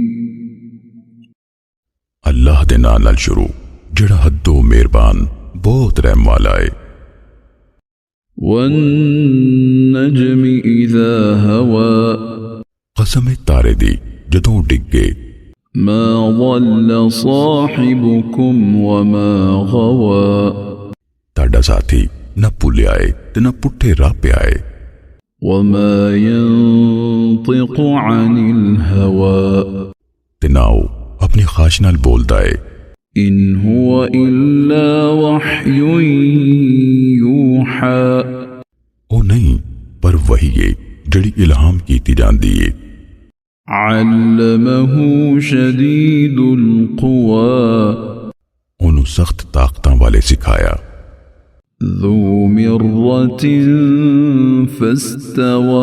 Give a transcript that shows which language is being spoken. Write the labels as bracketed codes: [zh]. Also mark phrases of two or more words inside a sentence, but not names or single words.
[pa] اللہ دے نال نال شروع جہڑا حدوں مہربان بہت رحم والا ہے. [ar] والنجم إذا هوى, [pa] قسم ہے تارے دی جدوں ڈگے. [ar] ما ضل صاحبكم وما غوى, [pa] تاڑا ساتھی نہ بھلیا ہے تے نہ پٹھے راہ پے آئے. [ar] وما ينطق عن الهوى, [pa] تے نہ او اپنی خواہش نال بولدا ہے. [ar] إن هو إلا وحي يوحى, [pa] او نہیں پر وحی ہے جڑی الہام کیتی جاندی ہے. [ar] علمه شديد القوى, [pa] اونوں سخت طاقتاں والے سکھایا. [ar] ذو مرة فاستوى,